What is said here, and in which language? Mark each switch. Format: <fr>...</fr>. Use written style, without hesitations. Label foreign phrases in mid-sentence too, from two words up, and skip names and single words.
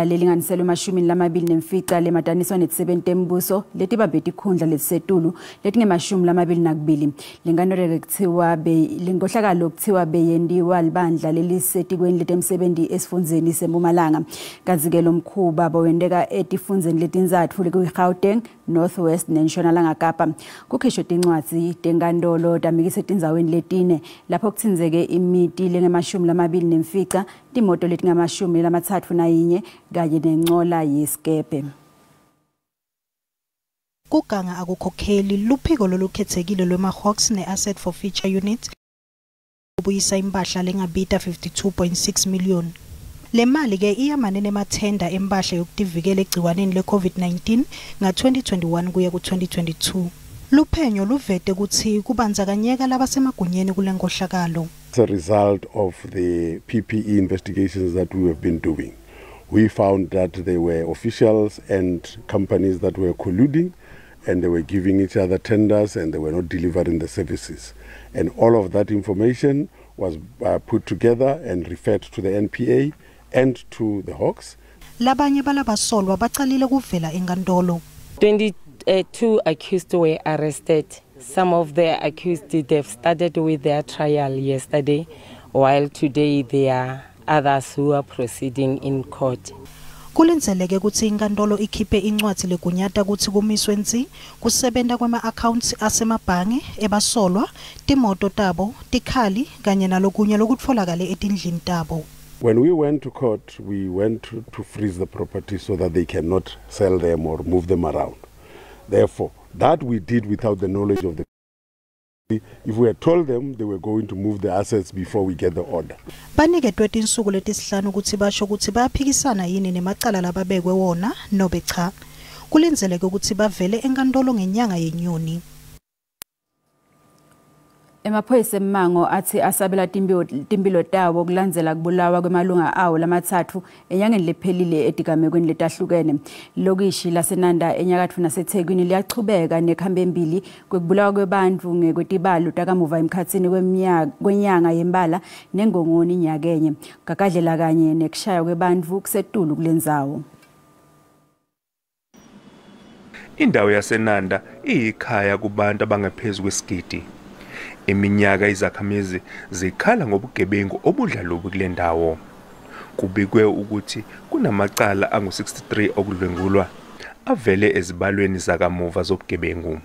<ss>lelinganiselwe ama-24 lemadaniswa ne-70 embuso letibambe ikhundla lesisetulu letingemashumi 22 lenganore kuthiwa lengohlakalo kuthiwa beyendiwa libandla lelisetikweni letemsebenzi esifundzeni seMpumalanga kanti-ke lo mkhuba bawendeka etifundzeni letinzatfu lekuyi-Gauteng, North West neNtshonalanga Kapa kukhishwe tincwadzi tenkantolo tamikise tindzaweni letine lapho kutsinzeke imiti lengemashumi 24 timoto letingamashumi 31 kanye nencola yesikepe. Kuganga akukhokheli luphiko lolukhethekile lweMahawks neAsset Forfeiture Unit ubuyisa imbahla lengabita 52.6 million. Le mali ke iyamanene emathenda embahla yokutivikela egciwaneni le-COVID-19 nga-2021 kuya ku-2022. Luphenyo luvete ukuthi kubandzakanyeka labasemagunyeni kule nkohlakalo.</ss> <en>As a result of the PPE investigations that we have been doing, we found that there were officials and companies that were colluding and they were giving each other tenders and they were not delivering the services. And all of that information was put together and referred to the NPA and to the Hawks.</en> <ss>Labanye balabasolwa bacalile kuvela enkantolo.</ss> <en>22 accused were arrested. Some of the accused they've started with their trial yesterday, while today there are others who are proceeding in court.</en> <ss>Kulenzeleke ukuthi inkantolo ikhiphe incwadi legunyata ukuthi kumiswe nzi kusebenta kwema-accounts asemabhange ebasolwa, timoto tabo, tikhali kanye nalokunye lokutfolakale etindlini tabo.</ss> <en>When we went to court, we went to freeze the property so that they cannot sell them or move them around. Therefore, that we did without the knowledge of the. If we had told them, they were going to move the assets before we get the order.</en> <ss>Baniketwe tinsuku letisihlanu ukuthi basho ukuthi bayaphikisana yini nemacala lababekwe wona nobe cha. Kulenzeleke ukuthi bavele enkantolo ngenyanga yeNyoni. Emaphoyisa eMango athi asabela timpilo tawo kulandzela kubulawa kwemalunga awo lamathathu enyangeni lephelile etigamekweni letahlukene. Lokishi laseNanda enyakatfu naseThekwini liyachubeka nekhambe embili kwekubulawa kwebantfu ngekwetibalo takamuva emkhatsini kwenyanga yembala nengongoni nyakenye kakadlela kanye nekushaya kwebantfu kusetulu kulendzawo.</ss> <zu>Indawo yaseNanda iyikhaya kubantu abangaphezulu kwesigidi. Iminyaka izakhamizi zikhala ngobugebengu obudla lobu kule ndawo. Kubikwe ukuthi kunamacala angu-63 okudlwengulwa avele ezibalweni zakamuva zobugebengu.</zu>